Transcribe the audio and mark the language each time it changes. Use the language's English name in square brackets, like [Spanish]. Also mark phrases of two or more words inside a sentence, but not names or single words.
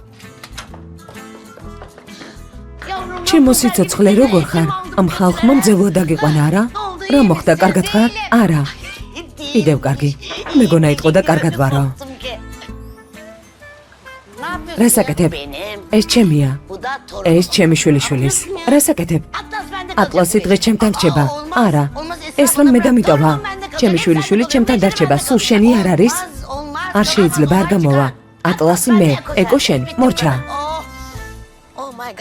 [Georgian] ჩემო სიცოცხლე როგორ ხარ? ამ ხალხმა მძევლო დაგიყვანა არა? რა მოხდა, კარგად ხარ? არა. კიდევ კარგი. მეგონა იტყო და კარგად ვარო. რას აკეთებ? ეს ჩემია. [Turkish] Bu da torun. [Georgian] ეს ჩემი შვილიშვილის. რას აკეთებ? [Turkish] Atlas bende [Georgian] ატლასი დღეს ჩემთან რჩება. არა. ეს რომ მე დამიტოვა. ჩემი შვილიშვილი ჩემთან დარჩება. სულ შენი არ არის? არ შეიძლება, არ გამოვა. ატლასი მე, ეკო შენ, მორჩა. [English] Oh my god.